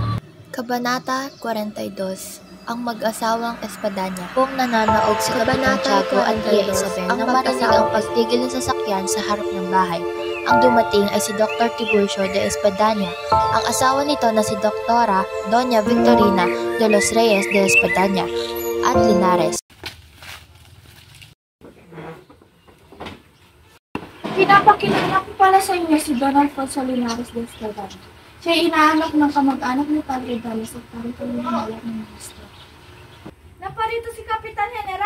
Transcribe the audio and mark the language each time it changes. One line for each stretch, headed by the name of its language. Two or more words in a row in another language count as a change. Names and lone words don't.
Filipino: Kabanata 42, ang mag-asawang Espadanya. Kung nananaog sa Kabanata Santiago at Tia Isabel, ang marinig ang pagtigil ng sasakyan sa harap ng bahay. Ang dumating ay si Dr. Tiburcio de Espadaña, ang asawa nito na si Doktora Doña Victorina de los Reyes de Espadaña at Linares. Pinapakilala ko pala sa inyo si Don Alfonso Linares de Espadaña. Siya ay inaanak ng kamag-anak ni Padre Damas at parito ng malak ng ministro. Naparito si Kapitan General!